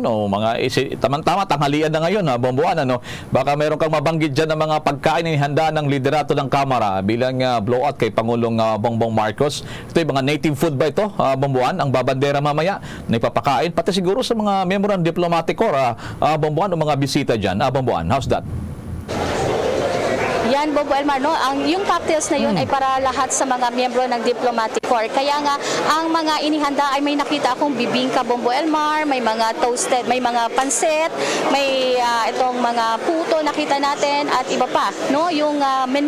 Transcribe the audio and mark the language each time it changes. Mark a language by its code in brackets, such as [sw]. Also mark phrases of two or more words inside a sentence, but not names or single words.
[tl] O mga tama-tama, tanghalian na ngayon, Bomboan, baka meron kang mabanggit dyan ng mga pagkain na inihanda ng liderato ng Kamara bilang blowout kay Pangulong Bongbong Marcos. Ito yung mga native food ba ito, Bomboan? Ang babandera mamaya na ipapakain, pati siguro sa mga miyembro ng [en] diplomatic corps, [tl] Bomboan, o mga bisita dyan, Bomboan. [en] How's that? [tl] Yan, Bombo Elmar, yung cocktails na yun ay para lahat sa mga miyembro ng [en] diplomatic corps. [tl] Kaya nga, ang mga inihanda ay may nakita akong bibingka, Bombo Elmar, may mga toasted, may mga pansit, may itong mga puto nakita natin at iba pa, yung menu.